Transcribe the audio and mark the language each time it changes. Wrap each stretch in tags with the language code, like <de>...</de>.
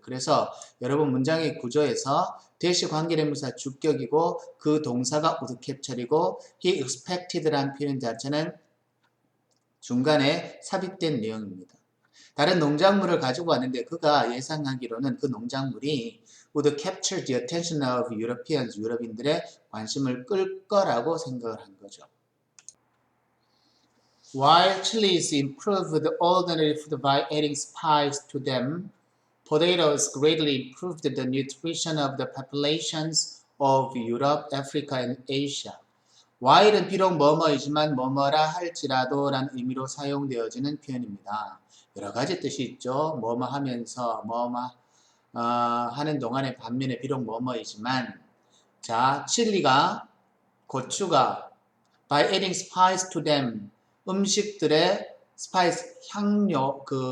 <ko>그래서 여러분 문장의 구조에서 that이 관계대명사 주격이고 그 동사가</ko> <en>would capture</en> <ko>이고</ko> <en>he expected</en> <ko>라는 표현 자체는 중간에 삽입된 내용입니다. 다른 농작물을 가지고 왔는데 그가 예상하기로는 그 농작물이</ko> <en>would capture the attention of Europeans,</en> <ko>유럽인들의 관심을 끌 거라고 생각을 한 거죠.</ko> <en>While chilies improved ordinary food by adding spice to them, potatoes greatly improved the nutrition of the populations of Europe, Africa, and Asia.</en> <ko>while은 비록 뭐뭐이지만 뭐뭐라 할지라도 라는 의미로 사용되어지는 표현입니다. 여러 가지 뜻이 있죠. 뭐뭐 하면서 뭐뭐 하는 동안에 반면에 비록 뭐뭐이지만 자, 칠리가 고추가</ko> <en>by adding spice to them</en> <ko>음식들의 spice 향료</ko>